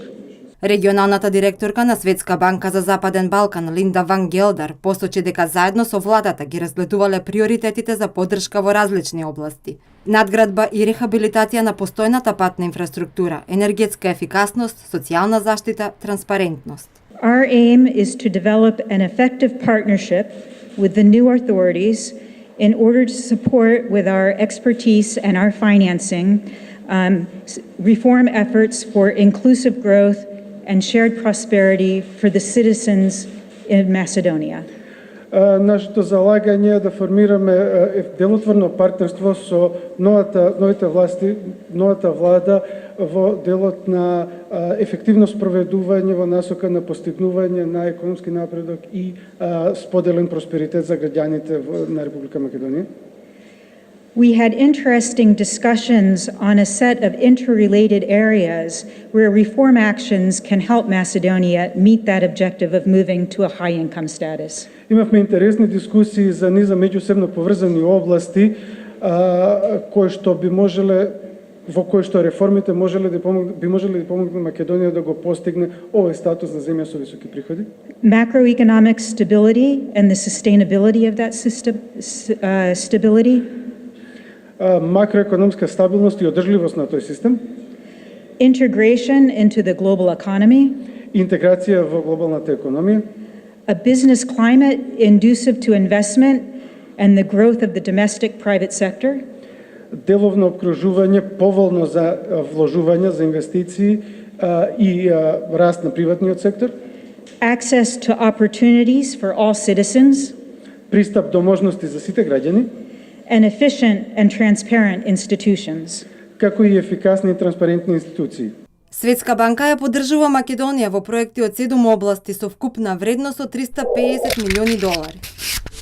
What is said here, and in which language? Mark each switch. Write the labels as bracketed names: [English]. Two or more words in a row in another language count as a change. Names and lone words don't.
[Macedonian] Регионалната директорка на Светска банка за Западен Балкан Линда Ван Гелдар посочи дека заедно со владата ги разгледувале приоритетите за поддршка во различни области. Надградба и рехабилитација на постојната патна инфраструктура, енергетска ефикасност, социјална заштита, транспарентност. [English] Our aim is to develop an effective partnership with the new authorities in order to support with our expertise and our financing reform efforts for inclusive growth and shared prosperity for the citizens in Macedonia. [Macedonian] Нашето залагање е да формираме делотворно партнерство со новата влада во делот на ефективно спроведување во насока на постигнување на економски напредок и споделен просперитет за граѓаните на Република Македонија. [English] We had interesting discussions on a set of interrelated areas where reform actions can help Macedonia meet that objective of moving to a high-income status. [Macedonian] Имавме интересни дискусии за низа меѓусебно поврзани области во кои што реформите би можеле да помогнат Македонија да го постигне овој статус на земја со високи приходи. [English] Macroeconomic stability and the sustainability of that stability. [Macedonian] Макроекономска стабилност и одржливост на тој систем. [English] Integration into the global economy. [Macedonian] Интеграција во глобалната економија. [English] A business climate conducive to investment and the growth of the domestic private sector. [Macedonian] Деловно обкружување поволно за вложување, за инвестиции и раст на приватниот сектор. [English] Access to opportunities for all citizens. [Macedonian] Пристап до можности за сите граѓани. [English] And efficient and transparent institutions. [Macedonian] Како и ефикасни и транспарентни институции. Светска банка ја поддржува Македонија во проекти од 7 области со вкупна вредност од $350 милиони.